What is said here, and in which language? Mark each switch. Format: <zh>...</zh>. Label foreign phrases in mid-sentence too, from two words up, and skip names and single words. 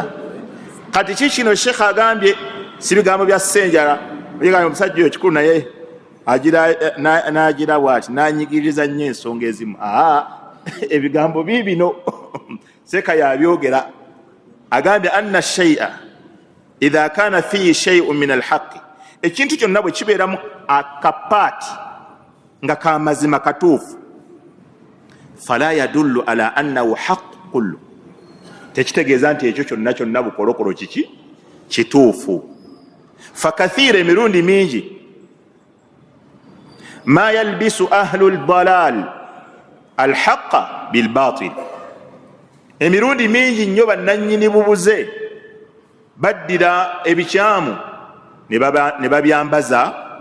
<lg>Kati kikino Sheikh agambye si bigambo bya ssenjala, yegambye omusajja oyo kikulu naye n'agira bw'ati n'anyigiriza nnyo ensonga ezimu. Ebigambo biibino Seka yabyogera, agambye</lg> <ar>أن الشيء إذا كان فيه شيء من الحق,</ar> <lg>ekintu kyonna bwe kibeeramu akapaati nga kamazima katuufu,</lg> <ar>فلا يدل على أنه حق كله,</ar> <lg>tekitegeeza nti ekyo kyonna bukolokolo kiki kituufu. Fakathira, emirundi mingi,</lg> <ar>ما يلبس أهل الضلال الحق بالباطل,</ar> <lg>emirundi mingi nnyo bannannyini bubuze baddira ebikyamu ne babyambaza</lg>